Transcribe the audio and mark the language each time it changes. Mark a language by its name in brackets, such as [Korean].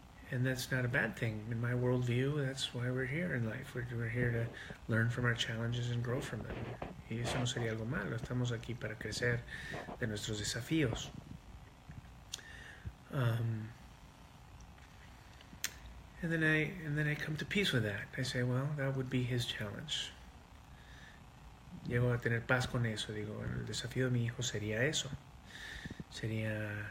[English] And that's not a bad thing. In my worldview, that's why we're here in life. We're here to learn from our challenges and grow from them. [Spanish] Y eso no sería algo malo. Estamos aquí para crecer de nuestros desafíos. [English] And then I come to peace with that. I say, well, that would be his challenge. [Spanish] Llego a tener paz con eso. Digo, bueno, el desafío de mi hijo sería eso. Sería